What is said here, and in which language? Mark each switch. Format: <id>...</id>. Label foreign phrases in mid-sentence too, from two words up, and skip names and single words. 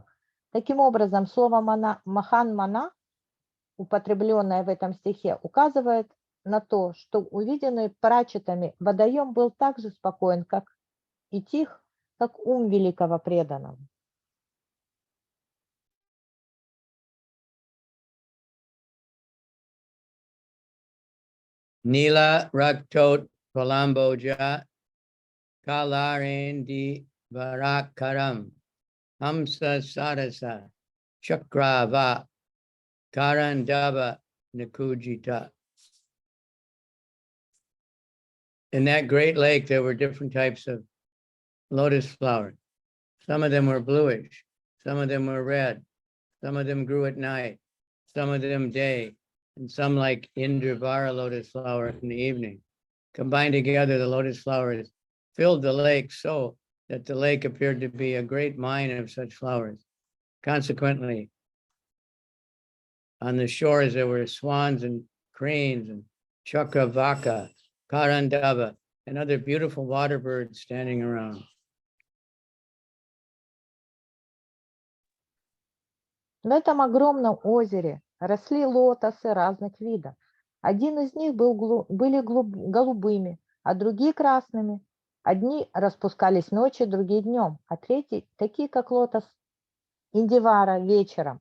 <ru>Таким образом, слово</ru> <sa>महान् मनः,</sa> <ru>употребленное в этом стихе, указывает на то, что увиденный прачетами водоем был так же спокоен, как и тих, как ум великого преданного.</ru> <sa>नील रक्तोत् पलाम्भोज कह्लारेन्दि वराकरम् हंस सारस चक्राह्व कारण्डव निकूजित.</sa> <en>In that great lake, there were different types of lotus flowers. Some of them were bluish, some of them were red, some of them grew at night, some of them day, and some like Indravara lotus flower in the evening. Combined together, the lotus flowers filled the lake so that the lake appeared to be a great mine of such flowers. Consequently, on the shores, there were swans and cranes and chakravaka, karandava, and other beautiful water birds standing around.</en> <ru>В этом огромном озере росли лотосы разных видов. Один из них были голубыми, а другие красными. Одни распускались ночью, другие днем, а третьи, такие как лотос Индивара, вечером.</ru>